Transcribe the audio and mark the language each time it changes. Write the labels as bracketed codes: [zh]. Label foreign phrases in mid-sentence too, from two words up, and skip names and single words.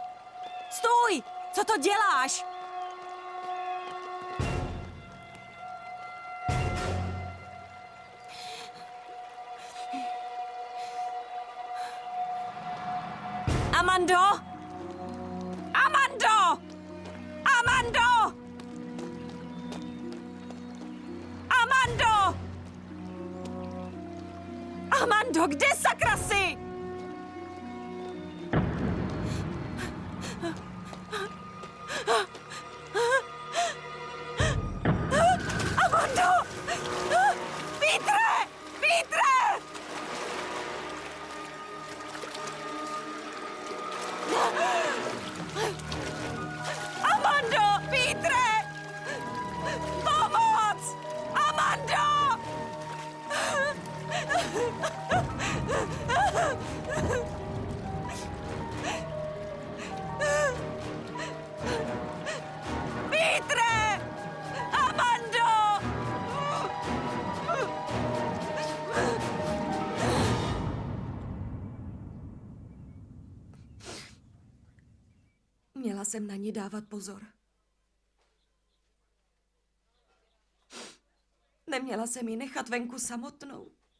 [cs] Stůj! Co to děláš? Amando! Amando! Amando! Amando! Amando, kde sakra jsi? Amando! Pítre! Pítre! Amando! Pítre! Pomoc! Amando! Pítre! Amando! Měla jsem na ní dávat pozor. Neměla jsem ji nechat venku samotnou.